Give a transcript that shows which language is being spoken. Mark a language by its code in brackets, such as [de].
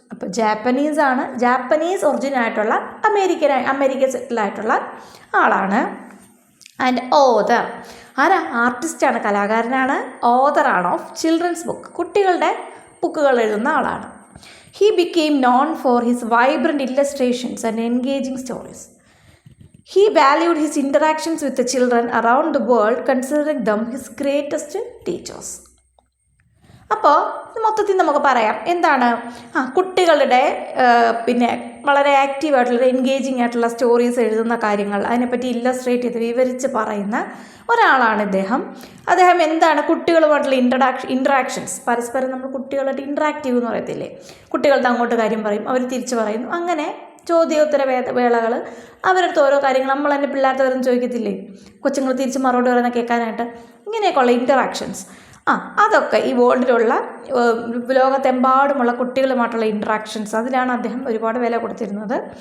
[ml] അപ്പോൾ ജാപ്പനീസാണ്, Japanese origin ആയിട്ടുള്ള America സെറ്റിലായിട്ടുള്ള ആളാണ്. ആൻഡ് ഓതർ, ആരാ? ആർട്ടിസ്റ്റാണ്, കലാകാരനാണ്, ഓതറാണ് ഓഫ് ചിൽഡ്രൻസ് ബുക്ക്, കുട്ടികളുടെ ബുക്കുകൾ എഴുതുന്ന ആളാണ്. [en] He became known for his vibrant illustrations and engaging stories. He valued his interactions with the children around the world, considering them his greatest teachers. [ml] അപ്പോൾ മൊത്തത്തിൽ നമുക്ക് പറയാം എന്താണ്, കുട്ടികളുടെ പിന്നെ വളരെ ആക്റ്റീവായിട്ടുള്ള, എൻഗേജിങ് ആയിട്ടുള്ള സ്റ്റോറീസ് എഴുതുന്ന കാര്യങ്ങൾ, അതിനെപ്പറ്റി ഇല്ലസ്ട്രേറ്റ് ചെയ്ത് വിവരിച്ച് പറയുന്ന ഒരാളാണ് ഇദ്ദേഹം. അദ്ദേഹം എന്താണ്, കുട്ടികളുമായിട്ടുള്ള ഇൻട്രാക്ഷൻസ്, പരസ്പരം നമ്മൾ കുട്ടികളായിട്ട് ഇൻട്രാക്റ്റീവ് എന്ന് പറയത്തില്ലേ, കുട്ടികളുടെ അങ്ങോട്ട് കാര്യം പറയും, അവർ തിരിച്ചു പറയുന്നു, അങ്ങനെ ചോദ്യോത്തര വേളകൾ, അവരടുത്ത് ഓരോ കാര്യങ്ങൾ നമ്മൾ തന്നെ പിള്ളേരുടെ വരും ചോദിക്കത്തില്ലേ, കൊച്ചുങ്ങൾ തിരിച്ച് മറുപടി പറയുന്ന കേൾക്കാനായിട്ട്, ഇങ്ങനെയൊക്കെയുള്ള ഇൻറ്ററാക്ഷൻസ്, അതൊക്കെ ഈ വേൾഡിലുള്ള ലോകത്തെമ്പാടുമുള്ള കുട്ടികളുമായിട്ടുള്ള ഇൻട്രാക്ഷൻസ്, അതിലാണ് അദ്ദേഹം ഒരുപാട് വില കൊടുത്തിരുന്നത്.